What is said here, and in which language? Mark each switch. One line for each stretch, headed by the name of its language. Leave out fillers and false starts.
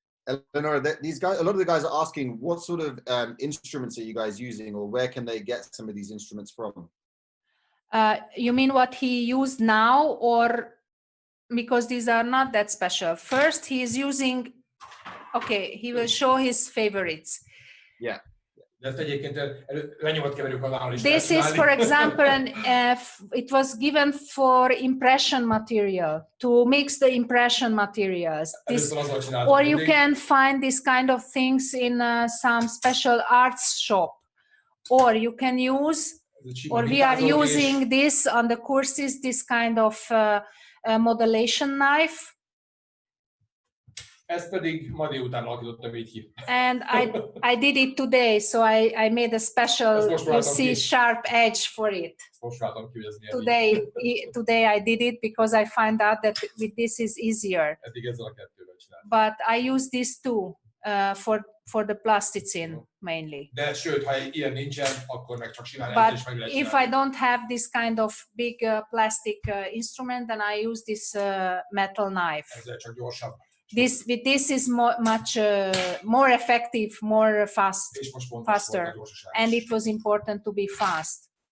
English: Eleonora, these guys, a lot of the guys are asking what sort of instruments are you guys using, or where can they get some of these instruments from? You mean what he used now, or because these are not that special? First, he is using, okay, he will show his favorites. Yeah.
Hungarian: De ezt egyébként lenyomatkeverő kanállal is
English: This is, for example, it was given for impression material, to mix the impression materials. This, or you can find this kind of things in some special arts shop. Or you can use, or we are using this on the courses, this kind of modellation knife.
Hungarian: Ez pedig ma délután alakítottam így ki.
English: And I did it today, so I made a special, you see, sharp edge for it. Today I did it because I find out that with this is easier. But I use this too for the plasticine mainly.
Hungarian: De sőt, ha ilyen nincsen, akkor meg csak simán
English: But
Hungarian: is meg lehet
English: if I don't have this kind of big plastic instrument, then I use this metal knife.
Hungarian: Ezzel csak gyorsabb.
English: With this is much more effective, more faster, and it was important to be fast.